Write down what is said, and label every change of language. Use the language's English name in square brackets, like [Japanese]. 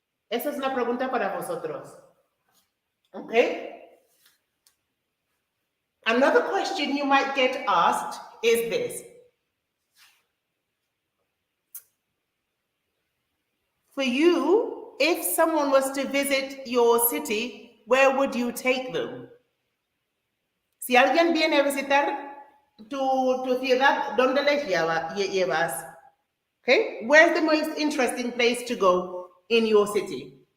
[Spanish] Esa es una pregunta para vosotros. [English] Okay? Another question you might get asked is this. For you, if someone was to visit your city, where would you take them? [Spanish] Si alguien viene a visitar tu ciudad, ¿dónde les llevas? [English] Okay? Where's the most interesting place to go in your city?